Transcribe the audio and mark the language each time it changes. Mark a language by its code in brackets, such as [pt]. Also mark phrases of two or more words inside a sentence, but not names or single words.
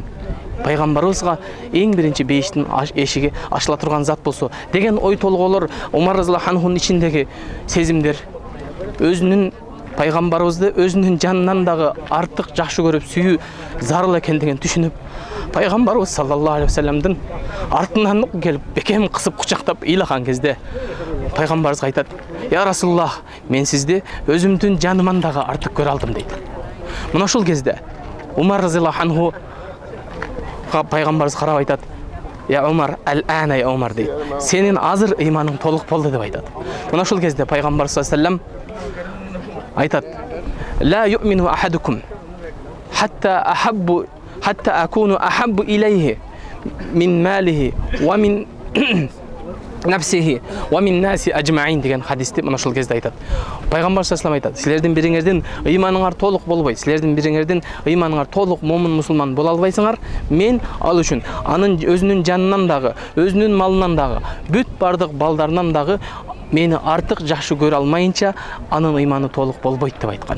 [ky] Пайгамбарыбызга эң биринчи бейиштин эшиги ачыла турган зат болсо деген ой толгоолор Умар [ar] رضي الله عنه [ky] ичиндеги сезимдер өзүнүн пайгамбарыбызды өзүнүн жанынан дагы артык жакшы көрүп сүйүү зарыл экендигин түшүнүп, пайгамбарыбыз [ar] صلى الله عليه وسلم [ky] артынан келип бекем кысып кучактап ыйлаган кезде пайгамбарыбыз айтат: [ar] "يا رسول الله, [ky] мен сизди өзүмдүн жаныман дагы артык көрө алдым" дейт. Мына ушул кезде Умар [ar] رضي الله عنه [ky] пайгамбарыбыз карап айтат: [ar] "يا عمر، الآن يا عمر" [ky] дейт. "Сенин азыр ыйманың толук болду" деп айтат. Мына ушул кезде пайгамбар [ar] صلى الله عليه وسلم [ky] айтат: [ar] "لا يؤمن أحدكم حتى أكون أحب إليه من ماله و من نفسه و من الناس أجمعين" [ky] деген хадисти мына ушул кезде айтат. Пайгамбар [ar] صلى الله عليه وسلم [ky] айтат: "Силердин бириңердин ыйманыңар толук болбойт, силердин бириңердин ыйманыңар толук момун мусулман боло албайсыңар. Мен ал үчүн анын өзүнүн жанынан дагы, өзүнүн малынан дагы, бүт бардык балдарынан дагы мени артык жакшы көрө алмайынча анын ыйманы толук болбойт" деп айткан.